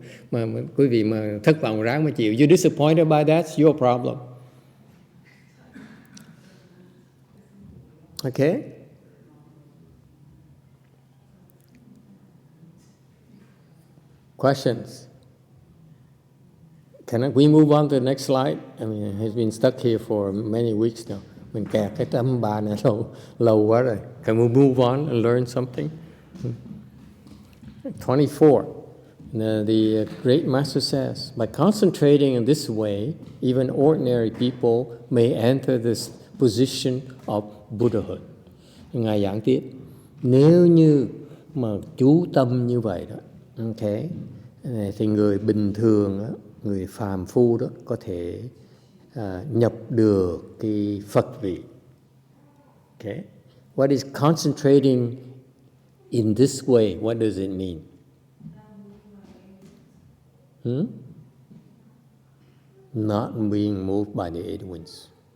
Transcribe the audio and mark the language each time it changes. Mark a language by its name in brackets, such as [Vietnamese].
[Vietnamese] Mà quý vị mà thất vọng ráng mà chịu. [English] You're disappointed by that, it's your problem. Okay? Questions? Can we move on to the next slide? I mean, he's been stuck here for many weeks now. [Vietnamese] Mình kẹt cái tấm bà này lâu quá rồi. [English] Can we move on and learn something? 24. The great master says, by concentrating in this way, even ordinary people may enter this position of Buddhahood. [Vietnamese] Ngài giảng tiếp, nếu như mà chú tâm như vậy đó, okay, thì người bình thường đó, người phàm phu đó có thể nhập được cái Phật vị. [English] Okay, what is concentrating in this way? What does it mean? Not being moved by the eight winds.